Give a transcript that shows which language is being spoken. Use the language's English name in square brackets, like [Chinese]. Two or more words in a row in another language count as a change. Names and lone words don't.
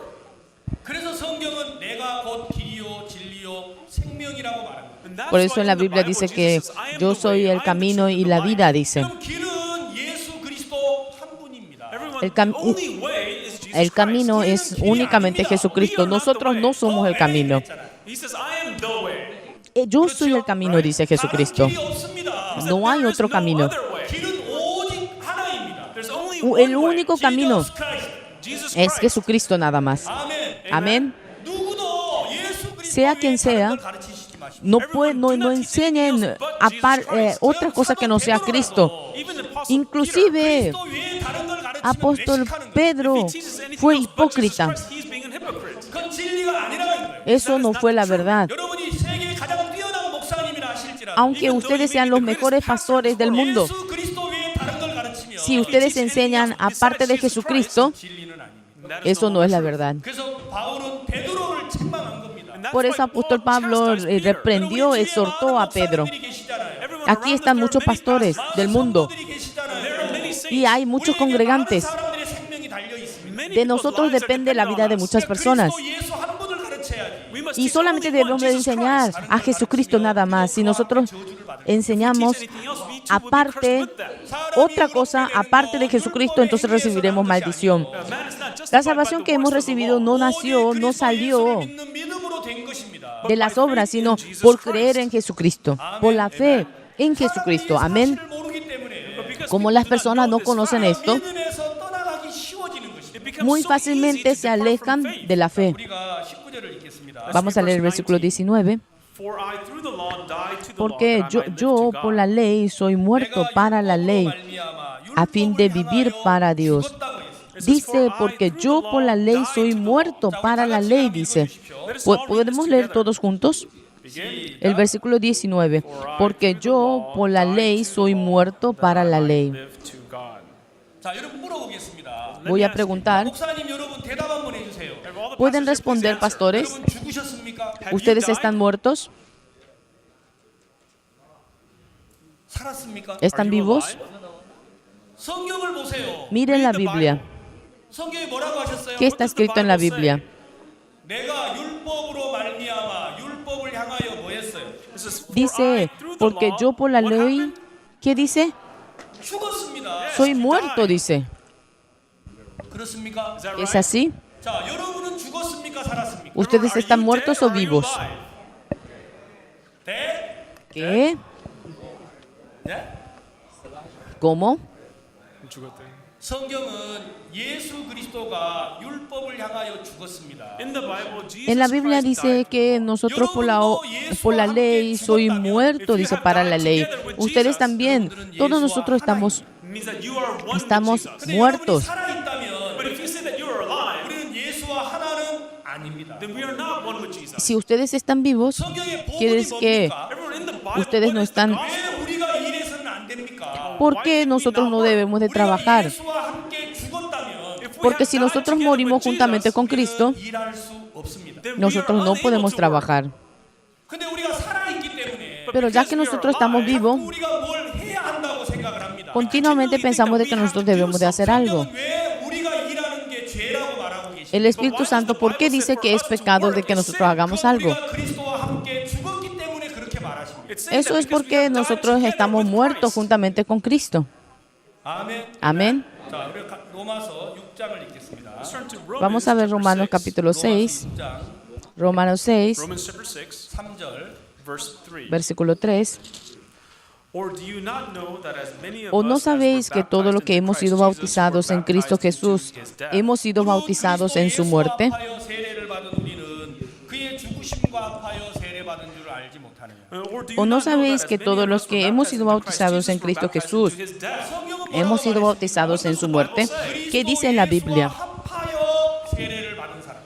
[Spanish] Por eso en la Biblia dice que yo soy el camino y la vida, dice. El, cam- el camino es únicamente Jesucristo. Nosotros no somos el camino. [English] He says, I am the way. [Spanish] Yo soy el camino, dice Jesucristo. [Korean] 길이 없습니다. [Spanish] No hay otro camino. [Korean] 길은 오직 하나입니다. [English] There's only [Spanish] El [English] one way. [Spanish] único camino [English] Jesus Christ. Jesus [Spanish] es [English] Christ. [Spanish] Jesucristo nada más. [Korean] 아멘. [Spanish] Amén. [Korean] 누구도 예수 그리스도 [Spanish] Sea quien sea, [Korean] 가르치시지 마십시오. [Spanish] no enseñen otra cosa que no sea Cristo. [English] Even the apostle [Spanish] Inclusive, [Korean] 그리스도 외에 다른 걸 가르치면 [Spanish] apóstol [Korean] 외식하는 거예요. [Spanish] Pedro [English] Peter, if he teaches anything [Spanish] fue [English] else but Jesus [Spanish] hipócrita. [English] Christ, he's being a hypocrite. [Korean] 그건 진리가 아니라는 거예요. [Spanish] Eso no fue la verdad. [Korean] 여러분이 세계 가장 뛰어난 목사님이라 하실지라도 [Spanish] Aunque ustedes sean los mejores pastores del mundo, [Korean] 예수 그리스도 외에 다른 걸 가르치면 [Spanish] si ustedes enseñan aparte de Jesucristo, [Korean] 진리는 아닙니다. [English] That is [Spanish] eso no es la verdad. [Korean] 그래서 바울은 베드로를 책망한 겁니다. [English] And that's [Spanish] Por [English] why [Spanish] eso apóstol [English] Paul [Spanish] Pablo [English] chastised Peter. [Spanish] reprendió, exhortó a Pedro. [English] Everyone [Spanish] Aquí [English] around [Spanish] están [English] us, [Spanish] muchos [English] there are many [Spanish] pastores [English] pastors. [Spanish] del mundo [English] There are many saints. [Spanish] y hay muchos congregantes. [English] Many [Spanish] De [English] people's [Spanish] nosotros [English] lives are [Spanish] depende la vida de [English] dependent on us. [Spanish] muchas personas. [English] We must [Spanish] Y [English] teach [Spanish] solamente [English] only one, [Spanish] debemos de [English] Jesus [Spanish] enseñar [English] Christ. [Spanish] a Jesucristo nada más. Si nosotros enseñamos [English] Teach anything else, we too will be [Spanish] aparte [English] cursed with that. [Spanish] otra cosa, aparte de Jesucristo, entonces recibiremos maldición. [English] Man is not justified [Spanish] La salvación [English] by [Spanish] que [English] the [Spanish] hemos [English] works of the [Spanish] recibido [English] law. [Spanish] no salió de las obras, sino por creer en Jesucristo, por la fe en Jesucristo. Amén. Como las personas no conocen esto, muy fácilmente se alejan de la fe. Vamos a leer el versículo 19. [English] For I through the law died to the [Spanish] Porque [English] law, that I might live [Spanish] yo [English] to [Spanish] por [English] God. [Spanish] la ley soy muerto para la ley, a fin de vivir para Dios. Dice, porque yo por la ley soy muerto para la ley, dice. ¿Podemos leer todos juntos? El versículo 19. Porque yo por la ley soy muerto para la ley. [English] Live to God. [Korean] 자, 여러분 물어보겠습니다. [Spanish] Voy a preguntar, [Korean] 목사님 여러분 대답 한번 해주세요. [English] All the [Spanish] ¿pueden [English] pastors, [Spanish] responder, [English] please answer. [Spanish] pastores? [Korean] 여러분 죽으셨습니까? [Spanish] ¿Ustedes están muertos? [Korean] 살았습니까? [Spanish] ¿Están [English] Are you [Spanish] vivos? [English] alive? [Korean] 성경을 보세요. [Spanish] Miren la Biblia. [Korean] 성경에 뭐라고 하셨어요? [Spanish] ¿Qué está escrito en la Biblia? [Korean] 내가 율법으로 말미암아 율법을 향하여 뭐했어요? [English] It says, "For I [Spanish] Dice, [English] through the [Spanish] porque [English] law", [Spanish] yo por la [English] what [Spanish] ley, [English] happened? [Spanish] ¿qué dice? [Korean] 죽었습니다. [Spanish] Soy muerto, dice. [Korean] 그렇습니까? [English] Is that [Spanish] ¿Es [English] right? [Spanish] así? [Korean] 자, 여러분은 죽었습니까? 살았습니까? [Spanish] ¿Ustedes [English] Are [Spanish] están [English] you [Spanish] muertos [English] dead [Spanish] o [English] or are you [Spanish] vivos? [English] alive? [Korean] 네? [Spanish] ¿Qué? [Korean] 네? [Spanish] ¿Cómo? [Korean] 성경은 예수 그리스도가 율법을 향하여 죽었습니다. [English] In the Bible, Jesus [Spanish] En la Biblia [English] Christ [Spanish] dice [English] died. [Spanish] que nosotros por la ley soy muerto, dice, para la ley. Ustedes también, todos nosotros estamos [English] Means that you are one with [Spanish] Estamos [English] Jesus. [Korean] 근데 [Spanish] muertos. [Korean] 여러분이 살아있다면 [English] But if you say that you are alive, [Korean] 우리는 예수와 하나는 아닙니다. [English] then we are not one with Jesus. [Spanish] Si ustedes están vivos, [Korean] 성경의 [Spanish] quiere [Korean] 복음이 [Spanish] decir que [Korean] 뭡니까? [English] Everyone in the Bible, [Spanish] ustedes [English] what [Spanish] no [English] is the [Spanish] están- [English] gospel? [Korean] 왜 우리가 일해서는 안 됩니까? [Spanish] ¿por qué nosotros no debemos de [Korean] 우리가 [Spanish] trabajar? [Korean] 예수와 함께 죽었다면 [English] If we [Spanish] Porque [English] have [Spanish] si [English] died [Spanish] nosotros [English] together [Spanish] morimos [English] with [Spanish] juntamente [English] Jesus, [Spanish] con Cristo, [Korean] 일할 수 없습니다. [English] then we are [Spanish] nosotros no [English] unable [Spanish] podemos [English] to work. [Spanish] trabajar. [Korean] 근데 우리가 살아있기 때문에 [Spanish] Pero ya que nosotros estamos vivos, [Korean] 우리가 뭘 해야 한다고 생각을 합니다. [Spanish] continuamente pensamos de que nosotros debemos de hacer algo. [Korean] 성경은 왜 우리가 일하는 게 죄라고 말하고 계십니까? [Spanish] El Espíritu Santo, ¿por qué dice que es pecado de que nosotros hagamos algo? [Korean] 우리가 그리스도와 함께 죽었기 때문에 그렇게 말하십니다. [English] It's saying [Spanish] Eso [English] that [Spanish] es [English] because we [Spanish] porque [English] have died [Spanish] nosotros [English] together [Spanish] estamos [English] with [Spanish] muertos [English] Christ. [Spanish] juntamente con Cristo. [Korean] 아멘. [Spanish] Amén. [Korean] 자, 우리 로마서 6장을 읽겠습니다. [English] Let's turn to [Spanish] Vamos a ver [English] chapter [Spanish] Romanos [English] 6, [Spanish] capítulo 6, [Korean] 6장 [Spanish] Romanos 6, [English] Romans chapter 6, [Korean] 3절. [English] verse 3. [Spanish] versículo 3. [English] Or do you not know that as many of [Spanish] ¿O no [English] us as were [Spanish] sabéis que todo lo [English] baptized [Spanish] que [English] into [Spanish] hemos [English] Christ [Spanish] sido [English] Jesus [Spanish] bautizados [English] were [Spanish] en Cristo [English] baptized into [Spanish] Jesús, [English] his death? [Spanish] hemos sido bautizados en su muerte? [Korean] 그리스도 예수 합하여 세례를 받은 우리는 그의 죽으심과 합하여 세례 받은 줄 알지 못하느냐. [English] Or do [Spanish] ¿O [English] you [Spanish] no [English] not know [Spanish] sabéis [English] that [Spanish] que [English] as many [Spanish] todos [English] of [Spanish] los [English] us [Spanish] que [English] were [Spanish] hemos [English] baptized [Spanish] sido [English] into Christ [Spanish] bautizados en [English] Jesus were [Spanish] Cristo [English] baptized [Spanish] Jesús, [English] into his death? [Korean] 성경은 [Spanish] hemos sido [Korean] 뭐라고 [Spanish] bautizados en su muerte? [Korean] 말했습니까? [Spanish] ¿Qué dice en la Biblia? [Korean] 그리스도 예수와 합하여 세례를 받은 사람.